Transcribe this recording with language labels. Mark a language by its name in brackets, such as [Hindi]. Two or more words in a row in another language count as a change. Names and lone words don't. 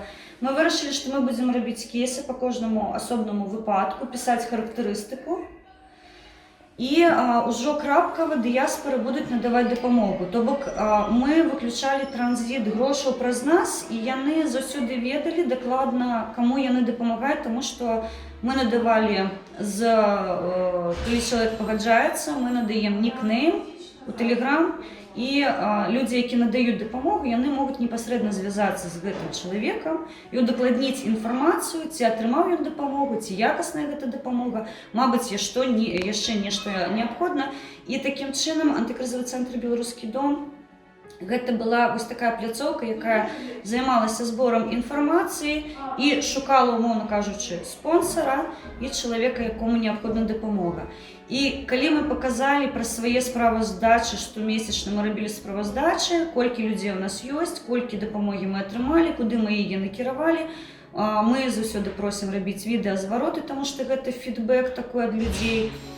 [Belarusian] Мы вырашылі, што мы будзем рабіць кейсы па кожнаму асобнаму выпадку, пісаць характарыстыку, і ўжо крапкава дыяспары будуць надаваць дапамогу. То бок мы выключалі транзіт грошаў праз нас, і яны заўсёды ведалі дакладна, каму яны дапамагаюць, таму што мы надавалі, калі чалавек пагаджаецца, мы надаем нікнейм у Telegram, і [Ukrainian] люди, які надають допомогу, вони можуть непосередньо зв'язатися з [Belarusian] гэтым чоловіком і удокладніць інформацію, ці атрымаў ён допомогу, ці якасна гэта допомога, мабуть, яшчэ нешта неабходна. [Ukrainian] І таким чином антикризовий центр [Belarusian] «Беларускі дом» гэта была вось такая пляцоўка, якая займалася збором інфармацыі і шукала, умоўно кажучы, спонсора і чалавека, якому неабходна дапамога. І калі мы паказалі пра свае справаздачы, штомесячна мы рабілі справаздачы, колькі людзей у нас ёсць, колькі дапамогі мы атрымалі, куды мы яе накіравалі, мы заўсёды просім рабіць відэазвароты, таму што гэта фідбэк такой ад людзей.